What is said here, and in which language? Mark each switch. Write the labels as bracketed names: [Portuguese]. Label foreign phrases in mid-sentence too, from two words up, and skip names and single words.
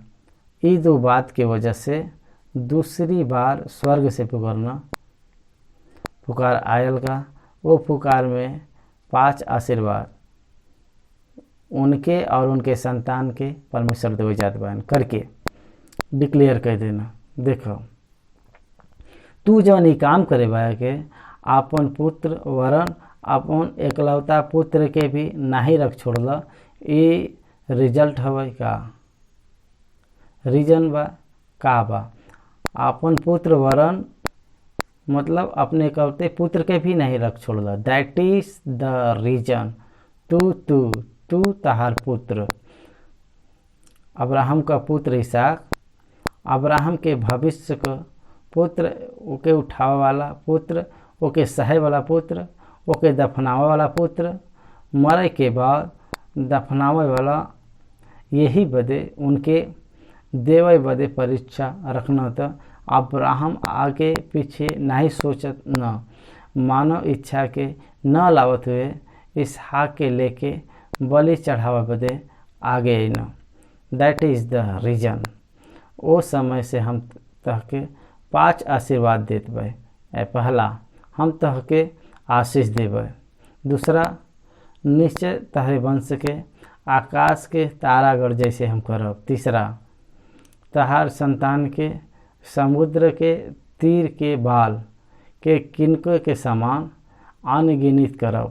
[Bhojpuri] ये 2 बात के वजह से दूसरी बार स्वर्ग से पुकार आयल का। वो पुकार में 5 आशीर्वाद उनके और उनके संतान के परमेश्वर देवे जात बयान करके डिक्लेयर कर देना। देखो, तू जवन ई काम करे बा के आपन पुत्र वरन अपन एकलौता पुत्र के भी नहीं रख छोड़ला, ये रिजल्ट हवे का, रीजन बा का बा। आपन पुत्र वरन मतलब अपने कहते पुत्र के भी नहीं रख छोड़ला। [English] That is the reason [Bhojpuri] तू तहार पुत्र। अब्राहम का पुत्र इसहाक, अब्राहम के भविष्य का पुत्र, ओके उठावे वाला पुत्र, ओके सहे वाला पुत्र, ओके दफनावे वाला पुत्र, मरे के बाद दफनावे वाला, यही बदे उनके देवे बदे परीक्षा रखना। तो अब्राहम आगे पीछे नहीं सोचत, न मानव इच्छा के न लावत हुए इसहाक के लेके बलि चढ़ावा बदे आगे न। [English] That is the reason. [Bhojpuri] ओ समय से हम तहके 5 आशीर्वाद देत बे। पहला, हम तहके आशीष देवे। दूसरा, निश्चय तहरे वंश के आकाश के तारागढ़ जैसे हम करब। तीसरा, तहार संतान के समुद्र के तीर के बाल के किनको के समान अनगिनित करब।